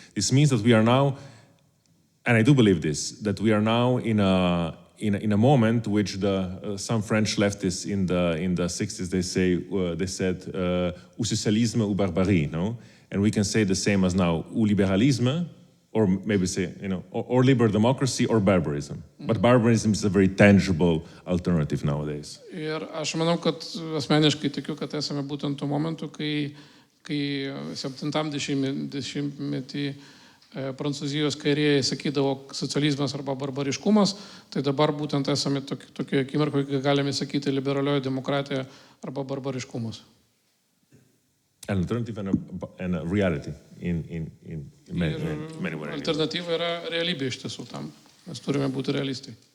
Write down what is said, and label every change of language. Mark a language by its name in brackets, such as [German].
[English] This means that we are now, and I do believe this, that we are now in a moment which some French leftists in the 60s they said [French] ou socialisme ou barbarie, [English] no? And we can say the same as now, [French] ou libéralisme, [English] or maybe say, or liberal democracy or barbarism. But barbarism is a very tangible alternative nowadays. [Lithuanian] Ir aš manau, kad asmeniškai tikiu, kad esame būtent tuo momentu, kai 70-metį Prancūzijos kairieji sakydavo socializmas arba barbariškumas, tai dabar būtent esame tokioje akimirkoje, kai galime sakyti liberalioji demokratija arba barbariškumas. [English] An alternative and a reality in many ways. [Lithuanian] Alternatyva yra realybė iš tiesų tam. Mes turime būti realistai.